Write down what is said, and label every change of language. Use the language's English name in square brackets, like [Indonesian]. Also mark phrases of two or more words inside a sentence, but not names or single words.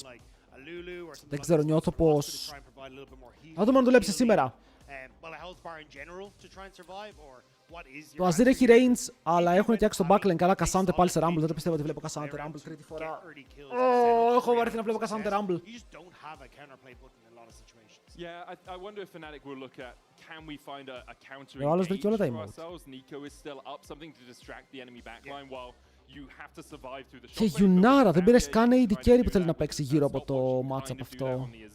[Greek] Δεν ξέρω, νιώθω πως... Να δούμε αν δουλέψει σήμερα. Το Αζίρ έχει range, αλλά έχουν φτιάξει το backlane καλά. Κασάντε πάλι σε Rumble. Δεν το πιστεύω ότι βλέπω Κασάντε Rumble τρίτη φορά. Έχω βαρεθεί να βλέπω Κασάντε Rumble. [English] Yeah, I wonder if Fnatic will look at can we find a counter [Greek] Ο άλλος βρήκε όλα τα [English] engage for [Greek] emotes. [English] ourselves. Nico is still up, something to distract the enemy backline while you have to survive through the [Greek] Και Yunara, δεν πήρες καν [English] AD carry [Greek] που θέλει να παίξει γύρω από το matchup αυτό.